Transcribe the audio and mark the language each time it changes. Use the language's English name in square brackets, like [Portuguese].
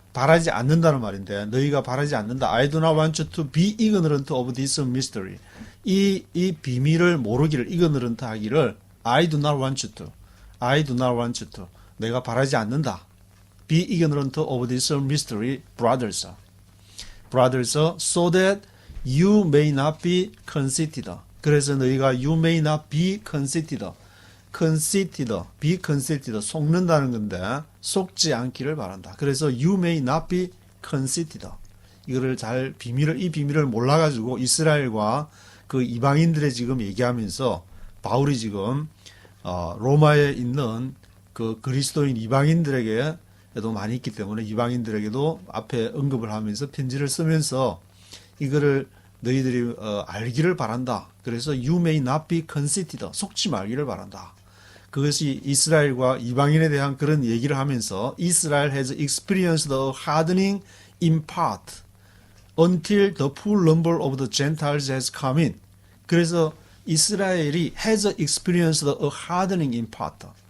[Korean] 바라지 않는다는 말인데, 너희가 바라지 않는다. [English] I do not want you to be ignorant of this mystery. [Korean] 이 비밀을 모르기를, [English] ignorant [Korean] 하기를, [English] I do not want you to. I do not want you to. [Korean] 내가 바라지 않는다. [English] Be ignorant of this mystery, brothers. Brothers, so that you may not be conceited. [Korean] 그래서 너희가 [English] you may not be conceited. [Korean] conceited, be conceited, 속는다는 건데 속지 않기를 바란다. 그래서 [English] you may not be conceited. [Korean] 이거를 이 비밀을 몰라가지고 이스라엘과 그 이방인들의 지금 얘기하면서 바울이 지금 로마에 있는 그 그리스도인 이방인들에게도 많이 있기 때문에 이방인들에게도 앞에 언급을 하면서 편지를 쓰면서 이거를 너희들이 알기를 바란다. 그래서 [English] you may not be conceited, [Korean] 속지 말기를 바란다. 그것이 이스라엘과 이방인에 대한 그런 얘기를 하면서 [English] Israel has experienced a hardening in part until the full number of the Gentiles has come in. [Korean] 그래서 이스라엘이 [English] has experienced a hardening in part.